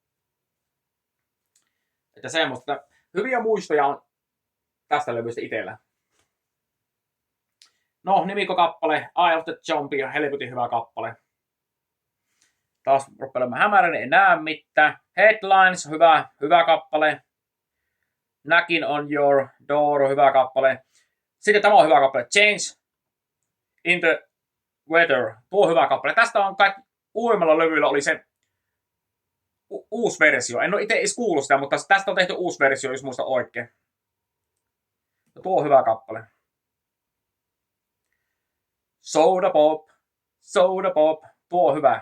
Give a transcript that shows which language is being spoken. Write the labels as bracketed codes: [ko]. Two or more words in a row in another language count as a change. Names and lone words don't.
[fi] Että semmoista. Hyviä muistoja on tästä levystä itsellä. No, nimikkokappale, Eye of the Zombie, helvetin hyvä kappale. Taas rupeaa hämärän, ei näe mitään. Headlines, hyvä kappale. Knocking on your door, hyvä kappale. Sitten tämä on hyvä kappale. Change in the weather, tuo hyvä kappale. Tästä on uudemmalla levyllä oli se uusi versio. En ole itse edes kuullut sitä, mutta tästä on tehty uusi versio, jos muista oikein. Ja tuo on hyvä kappale. Soda Pop, Soda Pop. Tuo on hyvä.